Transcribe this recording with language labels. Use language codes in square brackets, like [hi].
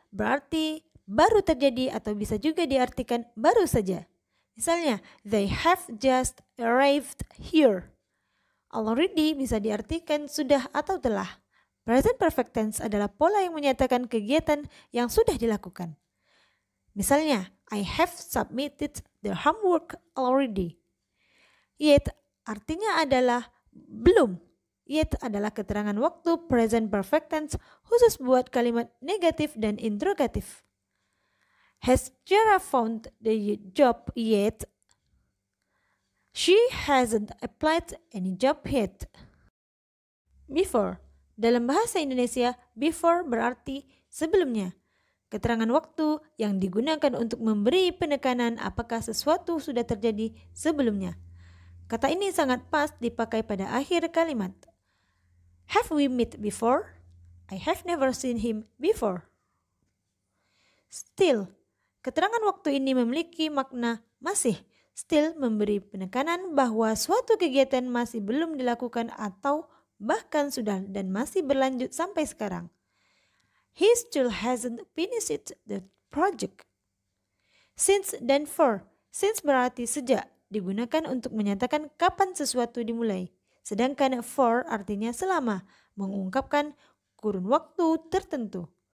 [id] berarti baru terjadi atau bisa juga diartikan baru saja. Misalnya, [en] they have just arrived here. [id] Already bisa diartikan sudah atau telah. Present perfect tense adalah pola yang menyatakan kegiatan yang sudah dilakukan. Misalnya, [en] I have submitted the homework already. [id] Yet artinya adalah belum. Yet adalah keterangan waktu present perfect tense khusus buat kalimat negatif dan interrogatif. [en] Has Jara found the job yet? She hasn't applied any job yet. Before. [id] Dalam bahasa Indonesia, before berarti sebelumnya. Keterangan waktu yang digunakan untuk memberi penekanan apakah sesuatu sudah terjadi sebelumnya. Kata ini sangat pas dipakai pada akhir kalimat. [en] Have we met before? I have never seen him before. Still. [id] Keterangan waktu ini memiliki makna masih. Still memberi penekanan bahwa suatu kegiatan masih belum dilakukan atau bahkan sudah dan masih berlanjut sampai sekarang. [en] He still hasn't finished the project. [id] Since dan for. Since berarti sejak, digunakan untuk menyatakan kapan sesuatu dimulai. Sedangkan for artinya selama, mengungkapkan kurun waktu tertentu.